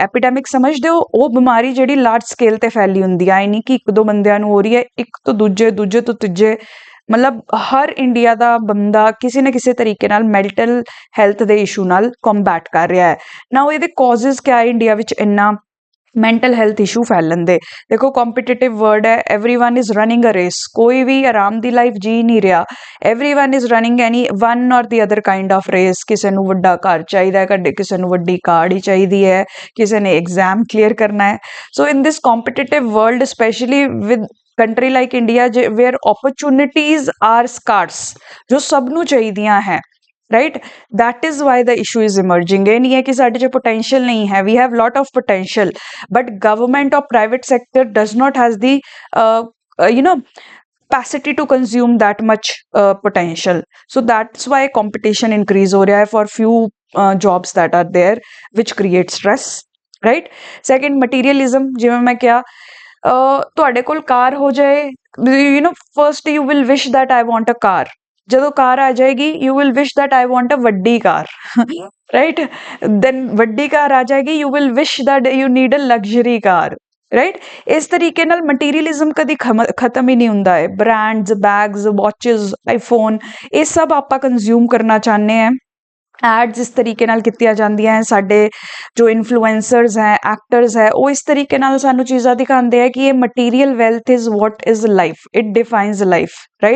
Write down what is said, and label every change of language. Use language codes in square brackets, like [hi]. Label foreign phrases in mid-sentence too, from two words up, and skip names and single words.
[pa] ਐਪੀਡੈਮਿਕ ਸਮਝਦੇ ਹੋ, ਉਹ ਬਿਮਾਰੀ ਜਿਹੜੀ [en] large scale [pa] ਤੇ ਫੈਲੀ ਹੁੰਦੀ ਹੈ, ਨਹੀਂ ਕਿ ਇੱਕ ਦੋ ਬੰਦਿਆਂ ਨੂੰ ਹੋ ਰਹੀ ਹੈ, ਇੱਕ ਤੋਂ ਦੂਜੇ, ਦੂਜੇ ਤੋਂ ਤੀਜੇ, ਮਤਲਬ ਹਰ ਇੰਡੀਆ ਦਾ ਬੰਦਾ ਕਿਸੇ ਨਾ ਕਿਸੇ ਤਰੀਕੇ ਨਾਲ [en] mental health [pa] ਦੇ ਇਸ਼ੂ ਨਾਲ ਕੰਬੈਟ ਕਰ ਰਿਹਾ ਹੈ। ਨਾ ਉਹ ਇਹਦੇ ਕਾਜ਼ਸ ਕਿਆ ਹੈ ਇੰਡੀਆ ਵਿੱਚ ਇੰਨਾ [en] mental health issue [pa] ਫੈਲਣ ਦੇ? [en] ਦੇਖੋ competitive world ਹੈ, everyone is running a race, [hi] कोई भी आराम [pa] ਦੀ ਲਾਈਫ ਜੀ ਨਹੀਂ ਰਿਹਾ। [en] everyone is running any one or the other kind of race. [pa] ਕਿਸੇ ਨੂੰ ਵੱਡਾ ਘਰ ਚਾਹੀਦਾ ਹੈ, ਕਿਸੇ ਨੂੰ ਵੱਡੀ ਕਾਰ ਹੀ ਚਾਹੀਦੀ ਹੈ, ਕਿਸੇ ਨੇ [en] exam clear [pa] ਕਰਨਾ ਹੈ। [en] so in this competitive world, specially with country like India where opportunities are scarce, [pa] ਜੋ ਸਭ ਨੂੰ ਚਾਹੀਦੀਆਂ ਹੈ, [en] right, that is why the issue is emerging। [pa] ਇਹ ਨਹੀਂ ਹੈ ਕਿ ਸਾਡੇ 'ਚ potential ਨਹੀਂ ਹੈ, [en] we have lot of potential, but government or private sector does not has the capacity to consume that much potential। So that's why competition increase [hi] हो रहा है [en] for few jobs that are there, which create stress, right। Second, materialism, [pa] ਜਿਵੇਂ ਮੈਂ ਕਿਹਾ, ਤੁਹਾਡੇ ਕੋਲ ਕਾਰ ਹੋ ਜਾਏ, [en] first you will wish that I want a car। [pa] ਜਦੋਂ ਕਾਰ ਆ ਜਾਏਗੀ, [en] you will wish that I want a ਵੱਡੀ ਕਾਰ, right। [pa] then ਵੱਡੀ ਕਾਰ ਆ ਜਾਏਗੀ, [en] you will wish that you need a luxury car, right। [pa] ਇਸ ਤਰੀਕੇ ਨਾਲ ਮਟੀਰੀਅਲਿਜ਼ਮ ਕਦੀ ਖਤਮ ਹੀ ਨਹੀਂ ਹੁੰਦਾ ਹੈ। ਬ੍ਰਾਂਡਸ, ਬੈਗਸ, ਵਾਚਿਸ, ਆਈਫੋਨ, ਇਹ ਸਭ ਆਪਾਂ ਕੰਜ਼ਿਊਮ ਕਰਨਾ ਚਾਹੁੰਦੇ ਹਾਂ। ਐਡਸ ਇਸ ਤਰੀਕੇ ਨਾਲ ਕੀਤੀਆਂ ਜਾਂਦੀਆਂ ਹੈ, ਸਾਡੇ ਜੋ ਇਨਫਲੂਐਂਸਰਸ ਹੈ, ਐਕਟਰਸ ਹੈ, ਉਹ ਇਸ ਤਰੀਕੇ ਨਾਲ ਸਾਨੂੰ ਚੀਜ਼ਾਂ ਦਿਖਾਉਂਦੇ ਹੈ ਕਿ ਇਹ [en] material wealth is what is life, it defines life, right.